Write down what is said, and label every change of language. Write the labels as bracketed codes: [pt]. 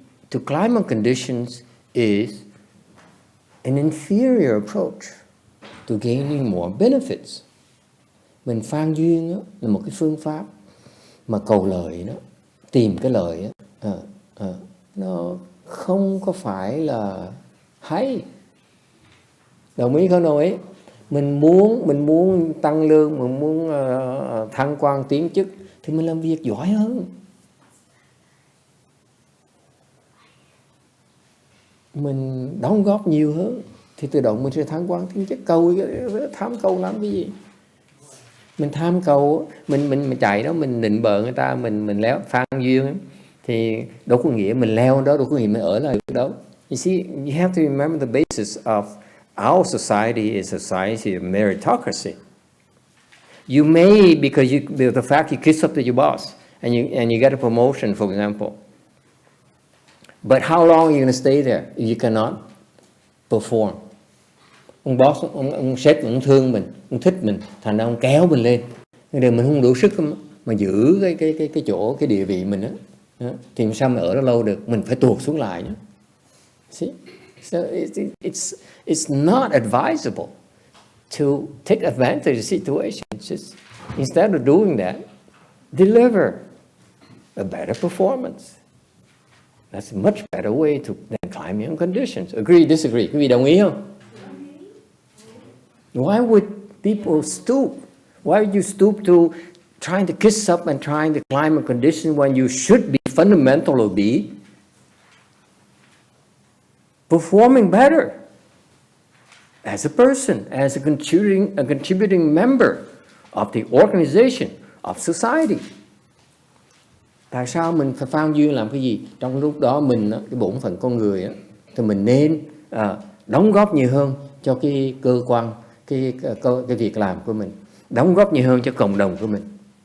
[en] To climb on conditions is an inferior approach to gaining more benefits. [vi] Mình phan duyên đó, là một cái phương pháp mà cầu lợi đó, tìm cái lợi đó, nó không có phải là hay. Đồng ý không đồng ý? Mình muốn tăng lương, mình muốn thăng quan tiến chức thì mình làm việc giỏi hơn. Mình đóng góp nhiều hơn thì tự động mình sẽ thăng quan tiến chức. Tham cầu làm cái gì? Mình tham cầu, mình chạy đó, mình nịnh bợ người ta, mình léo phan duyên thì đâu có nghĩa mình leo đó, đâu có nghĩa mình ở lại đâu. [en] You see, you have to remember the basis of our society is a society of meritocracy. You may, because the fact you kiss up to your boss and you get a promotion, for example. But how long are you going to stay there if you cannot perform? [vi] Ông boss, ông sếp, ông thương mình, ông thích mình, thành ra ông kéo mình lên. Nên mình không đủ sức mà giữ cái chỗ, cái địa vị mình đó. Thì sao mà ở đó lâu được? Mình phải tuột xuống lại nhé. [en] See? So it's not advisable to take advantage of the situation. Just instead of doing that, deliver a better performance. That's a much better way than climbing on conditions. Agree, disagree? [vi] Quý vị đồng ý không? [en] Why would people stoop? Why would you stoop to trying to kiss up and trying to climb a condition when you should be fundamentally be performing better as a person, as a contributing member of the organization of society. [vi] Tại sao mình phải phan duyên làm cái gì? Trong lúc đó mình, cái bổn phận con người á, thì mình nên đóng góp nhiều hơn cho cái cơ quan, cái việc làm của mình, đóng góp nhiều hơn cho cộng đồng của mình.